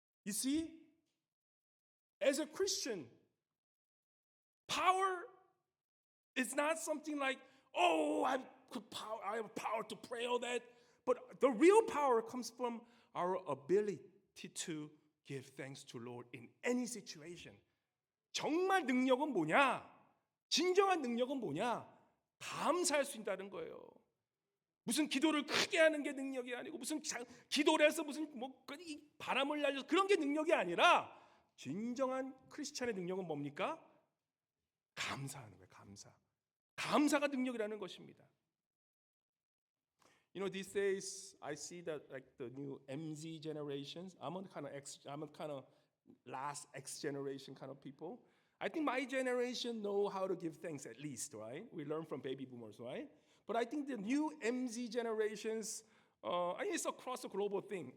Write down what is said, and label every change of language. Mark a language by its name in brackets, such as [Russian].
[English] You see, as a Christian, power is not something like, oh, I have power to pray all that. But the real power comes from our ability to give thanks to Lord in any situation. [Korean] 정말 능력은 뭐냐? 진정한 능력은 뭐냐? 감사할 수 있다는 거예요. 무슨 기도를 크게 하는 게 능력이 아니고 무슨 기도를 해서 무슨 바람을 날려서 그런 게 능력이 아니라 진정한 크리스찬의 능력은 뭡니까? 감사하는 거예요. 감사가 능력이라는 것입니다. [English] You know, these days I see that like the new MZ generations. I'm a kind of last X generation kind of people. I think my generation know how to give thanks at least, right? We learn from baby boomers, right? But I think the new MZ generations, I think it's across the global thing.